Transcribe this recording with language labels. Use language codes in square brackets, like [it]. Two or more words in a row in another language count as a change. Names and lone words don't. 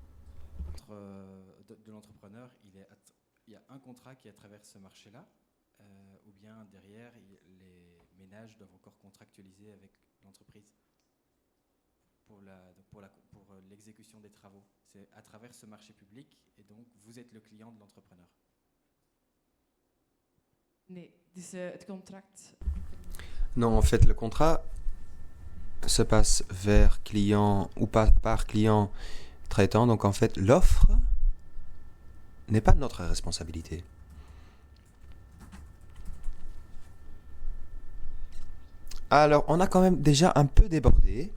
[fr] De l'entrepreneur, il y a un contrat qui traverse ce marché-là, ou bien derrière, les ménages doivent encore contractualiser avec l'entreprise pour l'exécution des travaux. C'est à travers ce marché public, et donc vous êtes le client de l'entrepreneur. [nl] Nee, dus het contract. [fr] Non, en fait, le contrat se passe vers client ou par client traitant. Donc, en fait, l'offre n'est pas de notre responsabilité. Alors, on a quand même déjà un peu débordé.